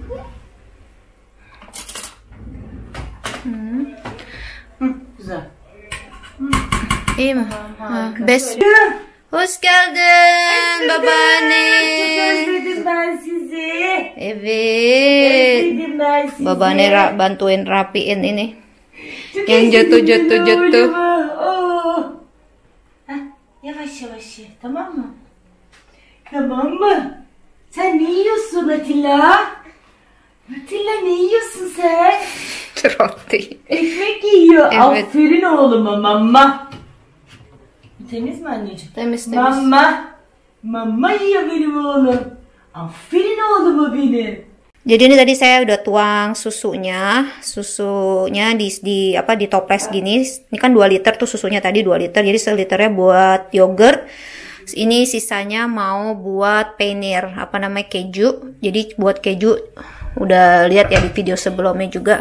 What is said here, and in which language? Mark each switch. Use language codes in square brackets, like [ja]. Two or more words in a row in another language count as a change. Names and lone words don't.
[tr] Güzel. İyi mi? Bes. Hoş geldin babaanne. Çok özledim ben sizi. Evet. Özledim ben sizi. [id] Babaanne bantuin rapiin ini. [tr] Çok [id] Yang [tr] özledim [id] jatuh. [tr] oğlumu. Oh. Heh, yavaş yavaş ye, tamam mı? Tamam mı? Sen ne yiyorsun Atilla? Atilla ne yiyorsun sen? [id] Roti. [tr] Ekmek yiyor. Evet. Aferin oğluma mama. Temiz mi anneciğim? Temiz. Mama. Mama yiyor benim oğlum. Aferin oğluma benim. [id] Jadi ini tadi saya udah tuang susunya di toples gini. Ini kan 2 liter tuh susunya tadi 2 liter. Jadi 1 liternya buat yogurt. Ini sisanya mau buat peynir, keju. Jadi buat keju udah lihat ya di video sebelumnya juga.